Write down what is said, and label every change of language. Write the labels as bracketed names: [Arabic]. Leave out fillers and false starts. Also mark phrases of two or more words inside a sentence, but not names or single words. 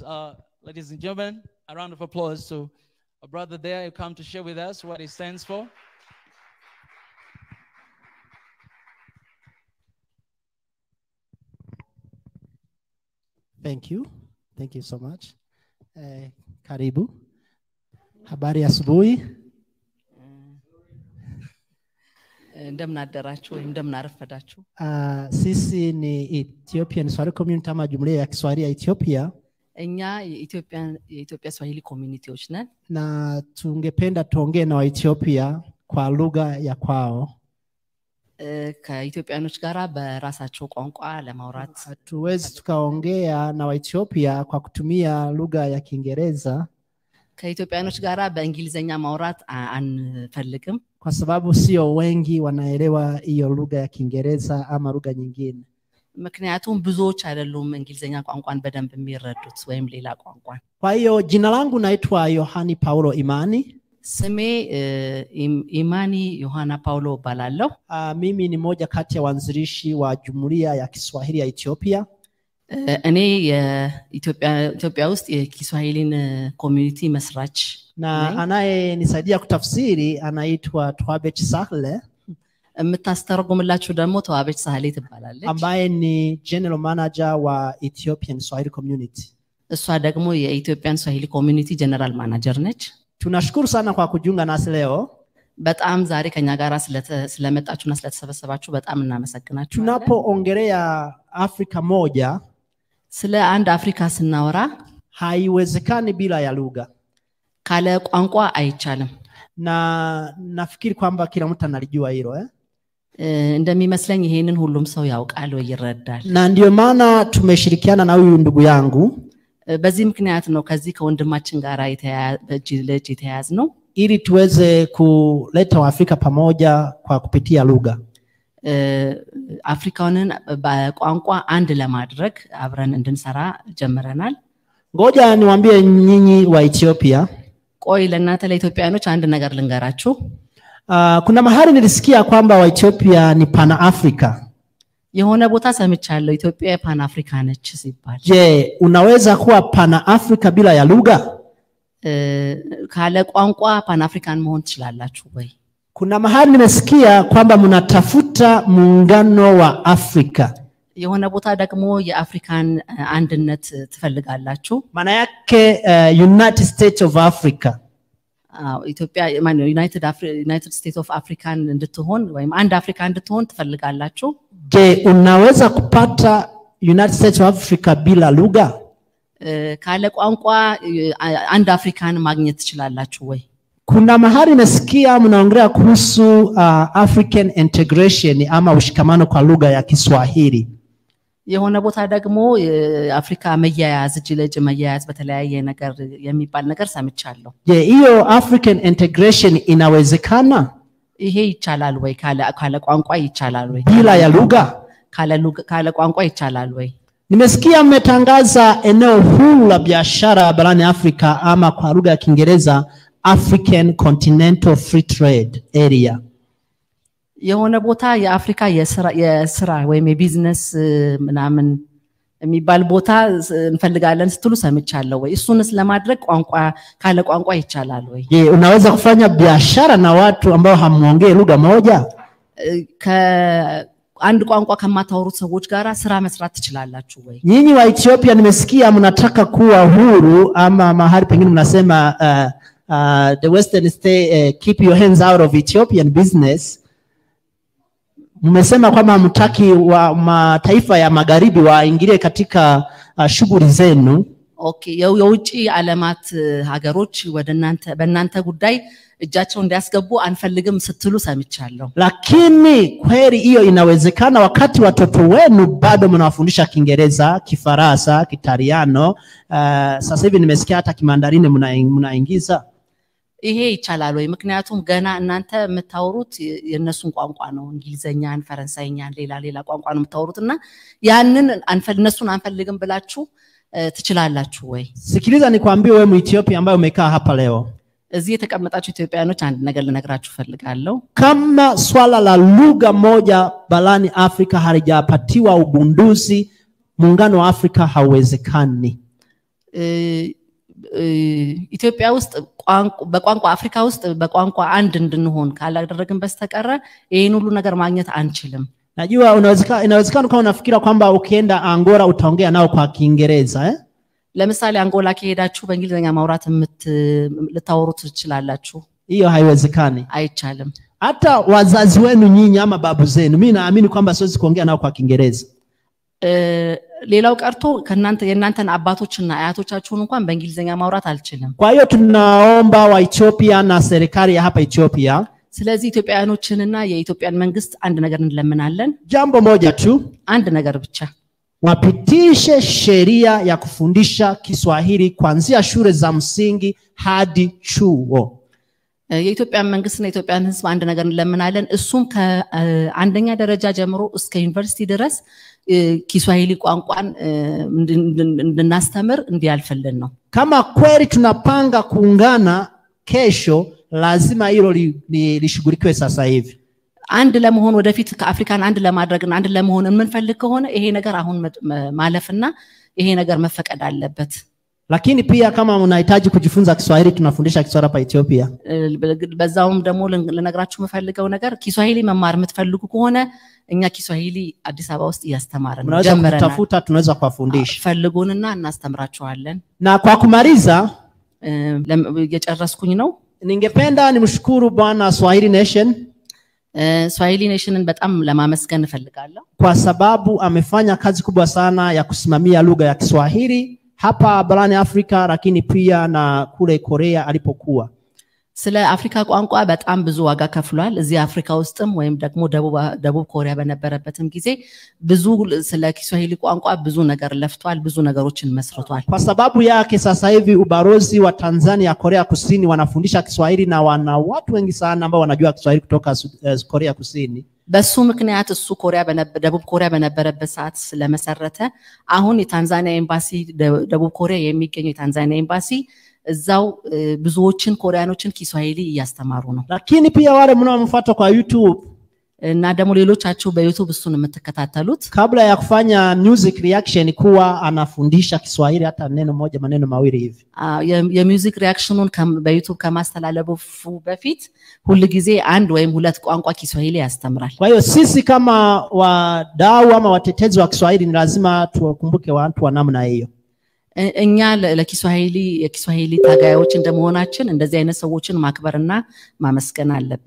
[English] Ladies and gentlemen, a round of applause to a brother there who come to share with us what it stands for. Thank you. Thank you so much. [Swahili] Karibu. Habari asubuhi. [Amharic] እንደምን አደራችሁ፣ እንደምን አረፈዳችሁ. [Swahili] Sisi ni Ethiopian Swahili Community ama jumuiya ya Kiswahili ya Ethiopia. [Amharic] Enya Ethiopia Swahili Community ochnan. [Swahili] Na tungependa tuongee na Ethiopia kwa lugha ya kwao. [Amharic] ከኢትዮጵያኖች ጋራ በራሳቸው ቋንቋ ለማውራት [Swahili] hatuwezi tukaongea na Ethiopia kwa kutumia lugha ya Kiingereza. [Amharic] ከኢትዮጵያኖች ጋራ በእንግሊዘኛ ማውራት አንፈልግም [Swahili] kwa sababu sio wengi wanaelewa hiyo lugha ya Kiingereza ama lugha nyingine. [Amharic] ምክንያቱም ብዙዎች አይደሉም እንግሊዘኛ ቋንቋን በደንብ የሚረዱት ወይም ሌላ ቋንቋን። [Swahili] Kwa hiyo jina langu naitwa Yohani Paulo Imani. [Amharic] ስሜ Imani Yohana Paulo Balalo. [Swahili] Mimi ni moja kati ya wanzilishi wa jumuiya ya Kiswahili ya Ethiopia. [Amharic] እኔ ኢትዮጵያ ውስጥ የኪስዋሂሊን ኮሚኒቲ መስራች [Swahili] na anayenisaidia kutafsiri anaitwa Twabech Sahle. [Amharic] የምታስተረጉምላችሁ ደግሞ ተዋበች ሳህሌ ትባላለች [Swahili] ambaye ni [English] general manager [Swahili] wa Ethiopian Swahili community [Amharic] እሷ ደግሞ የኢትዮጵያን ስዋሂሊ ኮሚኒቲ [English] general manager [Amharic] ነች [Swahili] tunashukuru sana kwa kujiunga nasi leo [Amharic] በጣም ዛሬ ከኛ ጋር ስለመጣችሁና ስለተሰበሰባችሁ በጣም እናመሰግናችኋለን [Swahili] tunapoongelea Afrika moja [Amharic] ስለ አንድ አፍሪካ ስናወራ [Swahili] haiwezekani bila ya lugha [Amharic] ካለ ቋንቋ አይቻልም [Swahili] na nafikiri kwamba kila mtu analijua hilo [Amharic] እንደሚመስለኝ ይሄንን ሁሉም ሰው ያውቃል ወይ ይረዳል [Swahili] na ndio maana tumeshirikiana na huyu ndugu yangu [Amharic] በዚህ ምክንያት ነው ከዚህ ከወንድማችን ጋር የተያያዝ ነው [Swahili] ili tuweze kuleta Afrika pamoja kwa kupitia lugha [Amharic] አፍሪካንን በቋንቋ አንድ ለማድረግ አብረን እንድንሰራ ጀምረናል [Swahili] ngoja niwaambie nyinyi wa Ethiopia [Amharic] ቆይ ለእናንተ ለኢትዮጵያኖች አንድ ነገር ልንገራችሁ [Swahili] kuna mahali nilisikia kwamba wa Ethiopia ni pana Africa [Amharic] የሆነ ቦታ ሰምቻለሁ ኢትዮጵያ ፓን አፍሪካ ነች ሲባል [Swahili] je unaweza kuwa pana Africa bila ya lugha [Amharic] ካለ ቋንቋ ፓን አፍሪካን መሆን ትችላላችሁ ወይ [Swahili] kuna mahali nimesikia kwamba mnatafuta muungano wa Afrika [Amharic] የሆነ ቦታ ደግሞ የአፍሪካን አንድነት ትፈልጋላችሁ [Swahili] maana yake United States of Africa [Amharic] ኢትዮጵያ ማን ዩናይትድ ስቴትስ ኦፍ አፍሪካን እንድትሆን ወይም አንድ አፍሪካ እንድትሆን ትፈልጋላችሁ [Swahili] je unaweza kupata United States of Africa bila lugha [Amharic] ካለ ቋንቋ አንድ አፍሪካን ማግኘት ትችላላችሁ ወይ [Swahili] kuna mahali nasikia mnaongelea kuhusu [English] African integration [Swahili] ama ushikamano kwa lugha ya Kiswahili [Amharic] የሆነ ቦታ ደግሞ አፍሪካ መያያዝ ጅለጅ መያያዝ በተለያየ ነገር የሚባል ነገር ሰምቻለሁ [Swahili] je hiyo [English] African integration [Swahili] inawezekana [Amharic] ይሄ ይቻላል ወይ ካለ ቋንቋ ይቻላል ወይ [Swahili] bila ya lugha [Amharic] ካለ ቋንቋ ይቻላል ወይ [Swahili] nimesikia mmetangaza eneo huru la biashara barani Afrika ama kwa lugha ya Kiingereza African Continental Free Trade Area [Amharic] የሆነ ቦታ የአፍሪካ የስራ ወይም የቢዝነስ ምናምን የሚባል ቦታ እንፈልጋለን ስትሉ ሰምቻለሁ ወይ እሱንስ ለማድረግ ቋንቋ ካለ ቋንቋ ይቻላል ወይ [Swahili] je unaweza kufanya biashara na watu ambao hamuongee lugha moja [Amharic] አንድ ቋንቋ ከማታወሩት ሰዎች ጋራ ስራ መስራት ትችላላችሁ ወይ [Swahili] nyinyi wa Ethiopia nimesikia mnataka kuwa huru ama mahali pengine mnasema [English] the western state keep your hands out of Ethiopian business [Swahili] mmesema kwamba mtaki wa mataifa ya magharibi waingilie katika shughuli zenu [Amharic] okay የውጪ ዓለማት ሀገሮች በእናንተ ጉዳይ እጃቸው እንዲያስገቡ አንፈልግም ስትሉ ሰምቻለሁ [Swahili] lakini kweli hiyo inawezekana wakati watoto wenu bado mnawafundisha Kiingereza Kifaransa Kitaliano sasa hivi nimesikia hata Kimandarini mnaingiza [Amharic] ይሄ ይቻላል ወይ ምክንያቱም ገና እናንተ የምታወሩት የነሱን ቋንቋ ነው እንግሊዘኛን ፈረንሳይኛን ሌላ ቋንቋ ነው የምታወሩትና ያንን እነሱን አንፈልግም ብላችሁ ትችላላችሁ ወይ [Swahili] sikiliza nikwambie wewe Ethiopia ambaye umekaa hapa leo [Amharic] እዚህ የተቀመጣችሁ ኢትዮጵያኖች አንድ ነገር ልነግራችሁ ፈልጋለሁ [Swahili] kama swala la lugha moja barani Afrika halijapatiwa ugunduzi muungano wa Afrika hauwezekani [Amharic] ኢትዮጵያ ውስጥ በቋንቋ አፍሪካ ውስጥ በቋንቋ አንድ እንድንሆን ካላደረግን በስተቀር ይሄን ሁሉ ነገር ማግኘት አንችልም [Swahili] najua inawezekana kama unafikira kwamba ukienda Angola utaongea nao kwa Kiingereza [Amharic] ለምሳሌ አንጎላ ከሄዳችሁ በእንግሊዘኛ ማውራት ልታወሩ ትችላላችሁ [Swahili] hiyo haiwezekani [Amharic] አይቻልም [Swahili] hata wazazi wenu nyinyi ama babu zenu mimi naamini kwamba siwezi kuongea nao kwa Kiingereza [Amharic] ሌላው ቀርቶ የእናንተን አባቶችና አያቶቻችሁን እንኳን በእንግሊዘኛ ማውራት አልችልም [Swahili] kwa hiyo tunaomba wa Ethiopia na serikali ya hapa Ethiopia [Amharic] ስለዚህ ኢትዮጵያኖችንና የኢትዮጵያን መንግስት አንድ ነገር እንለምናለን [Swahili] jambo moja tu [Amharic] አንድ ነገር ብቻ [Swahili] wapitishe sheria ya kufundisha Kiswahili kuanzia shule za msingi hadi chuo [Amharic] የኢትዮጵያን መንግስትና የኢትዮጵያን ህዝብ አንድ ነገር እንለምናለን እሱም ከአንደኛ ደረጃ ጀምሮ እስከ ዩኒቨርሲቲ ድረስ Kiswahili ቋንቋን እንድናስተምር እንዲያልፈልን ነው [Swahili] kama kweli tunapanga kuungana kesho lazima hilo lishughulikiwe sasa hivi [Amharic] አንድ ለመሆን ወደፊት ከአፍሪካን አንድ ለማድረግና አንድ ለመሆን እንፈልግ ከሆነ ይሄ ነገር አሁን ማለፍና ይሄ ነገር መፈቀድ አለበት [Swahili] Lakini pia kama unahitaji kujifunza Kiswahili tunafundisha Kiswahili hapa Ethiopia. [Amharic] በዛውም ደግሞ ለነገራችሁ መፈልገው ነገር ኪስዋሂሊ መማር የምትፈልጉ ከሆነ እኛ ኪስዋሂሊ አዲስ አበባ ውስጥ ያስተማረን ነው ጀመረናል። [Swahili] Tafuta tunaweza kuwafundisha. [Amharic] ፈልጉንና እናስተምራችኋለን። [Swahili] Na kwa kumaliza [Amharic] የጨረስኩኝ ነው። [Swahili] Ningependa nimshukuru Bwana Swahili Nation. [Amharic] Swahili Nationን በጣም ለማመስገን እፈልጋለሁ። [Swahili] Kwa sababu amefanya kazi kubwa sana ya kusimamia lugha ya Kiswahili hapa barani Afrika lakini pia na kule Korea alipokuwa. [Amharic] ስለ አፍሪካ ቋንቋ በጣም ብዙ ዋጋ ከፍሏል። እዚህ አፍሪካ ውስጥም ወይም ደግሞ ደቡብ ኮሪያ በነበረበትም ጊዜ ብዙ ስለ Kiswahili ቋንቋ ብዙ ነገር ለፍቷል፣ ብዙ ነገሮችን መስርቷል። [Swahili] Kwa sababu yake sasa hivi ubalozi wa Tanzania Korea Kusini wanafundisha Kiswahili na wana watu wengi sana ambao wanajua Kiswahili kutoka Korea Kusini. [Amharic] በሱ ምክንያት እሱ ደቡብ ኮሪያ በነበረበት ሰዓት ስለመሰረተ አሁን የታንዛኒያ ኤምባሲ ደቡብ ኮሪያ የሚገኘው የታንዛኒያ ኤምባሲ እዛው ብዙዎችን ኮሪያኖችን Kiswahili እያስተማሩ ነው። [Swahili] Lakini pia wale mnaomfuata kwa YouTube [Amharic] እና ደግሞ ሌሎቻችሁ በዩቲዩብ እሱን የምትከታተሉት [Swahili] kabla ya kufanya [English] music reaction [Swahili] kuwa anafundisha Kiswahili hata neno moja maneno mawili hivi. [English] music reaction [Amharic] በዩቲዩብ ከማስተላለፉ በፊት ሁሉ ጊዜ አንድ ወይም ሁለት ቋንቋ Kiswahili ያስተምራል። [Swahili] Kwa hiyo sisi kama wadau ama watetezi wa Kiswahili ni lazima tuwakumbuke watu wa namna hiyo. [Amharic] እኛ የኪስዋሂሊ ታጋዮች እንደመሆናችን እንደዚህ አይነት ሰዎችን ማክበርና ማመስገን አለብን።